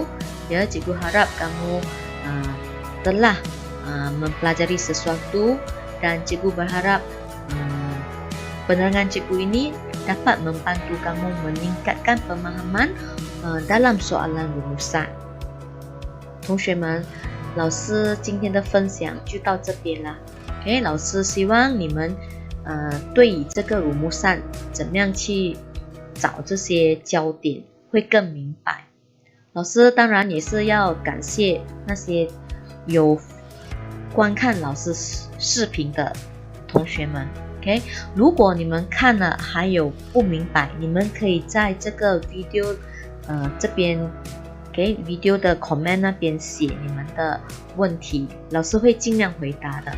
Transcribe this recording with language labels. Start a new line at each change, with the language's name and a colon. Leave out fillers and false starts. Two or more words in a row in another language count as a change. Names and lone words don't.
Malay: Ya, cikgu harap kamu telah mempelajari sesuatu, dan cikgu berharap penerangan cikgu ini dapat membantu kamu meningkatkan pemahaman dalam soalan rumusan.
Chinese: 同学们，老师今天的分享就到这边啦。OK， 老师希望你们对于这个rumusan怎么样去找这些焦点会更明白。老师当然也是要感谢那些有观看老师视频的同学们。OK， 如果你们看了还有不明白，你们可以在这个 video 这边 OK video 的 comment 那边写你们的问题，老师会尽量回答的。